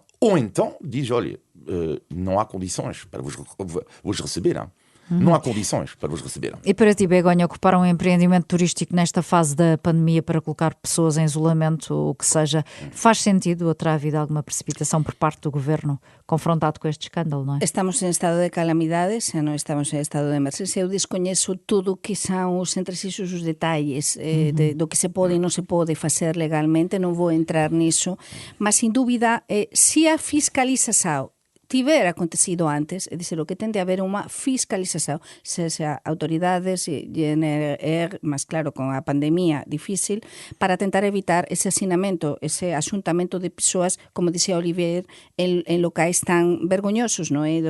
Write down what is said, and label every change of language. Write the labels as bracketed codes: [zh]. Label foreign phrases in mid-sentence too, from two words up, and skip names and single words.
[pt] Ou então diz, olha, não há condições para vos receber. Não há condições para vos receber. E para ti, Begonha, ocupar um empreendimento turístico nesta fase da pandemia para colocar pessoas em isolamento, o que seja, faz sentido ou terá havido alguma precipitação por parte do governo confrontado com este escândalo, não é? [gl] Estamos em estado de calamidades, non estamos en estado de emergencia. Eu descoñezo tudo o que son os entresixos, os detalles do que se pode e non se pode facer legalmente, non vou entrar niso, mas sin dúbida, se a fiscalización tiver acontecido antes, é dizer, o que tende a haber unha fiscalización, se autoridades e mas claro, con a pandemia difícil, para tentar evitar ese hacinamento, ese asuntamento de persoas, como dixía Olivier, en locais tan vergoñosos, non é?